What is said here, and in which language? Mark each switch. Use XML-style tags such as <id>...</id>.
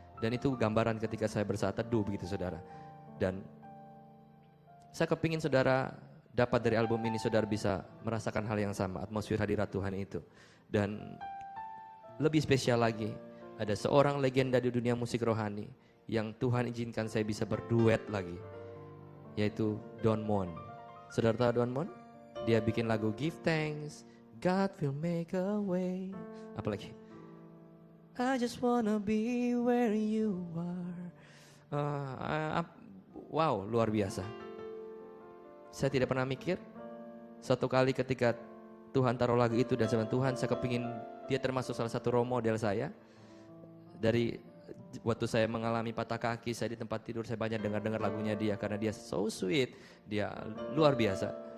<id>Dan itu gambaran ketika saya bersaat teduh begitu saudara. Dan saya kepingin saudara dapat dari album ini, saudara bisa merasakan hal yang sama, atmosfer hadirat Tuhan itu. Dan lebih spesial lagi, ada seorang legenda di dunia musik rohani yang Tuhan izinkan saya bisa berduet lagi, yaitu Don Moen. Saudara tahu Don Moen? Dia bikin lagu Give Thanks, God will make a way. Apalagi?</id> <en>I just wanna be where you are.</en> <id>Wow, luar biasa. Saya tidak pernah mikir, satu kali ketika Tuhan taruh lagu itu dan sama Tuhan, saya kepingin dia termasuk salah satu role model saya. Dari waktu saya mengalami patah kaki, saya di tempat tidur, saya banyak dengar lagunya dia karena dia</id> <en>so sweet,</en> <id>dia luar biasa.</id>